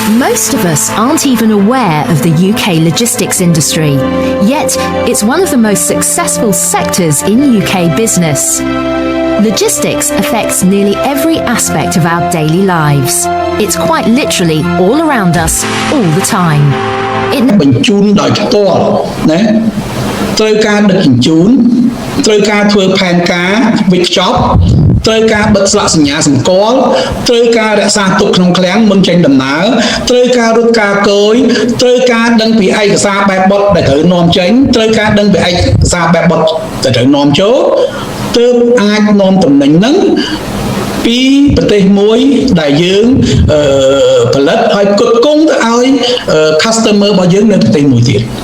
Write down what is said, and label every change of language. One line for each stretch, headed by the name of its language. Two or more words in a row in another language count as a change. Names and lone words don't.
English: Most of us aren't even aware of the UK logistics industry, yet it's one of the most successful sectors in UK business. Logistics affects nearly every aspect of our daily lives. It's quite literally all around us all the time.
Khmer: បញ្ជូនដោយផ្ទាល់ណាត្រូវការដឹកជញ្ជូនត្រូវការធ្វើផែនការវិច្ចប់ត្រូវការបិទ ស្លាកសញ្ញាសម្គាល់ត្រូវការរក្សាទុកក្នុងឃ្លាំងមុនចេញដំណើរត្រូវការរត់ការគយត្រូវការដឹងពីឯកសារបែបបទដែលត្រូវនាំចេញត្រូវការដឹងពីឯកសារបែបបទដែលត្រូវនាំចូលទើបអាចនាំតំណែងហ្នឹងពីប្រទេសមួយដែលយើងផលិតឲ្យផ្គត់ផ្គង់ទៅឲ្យ customer របស់យើងនៅប្រទេសមួយទៀត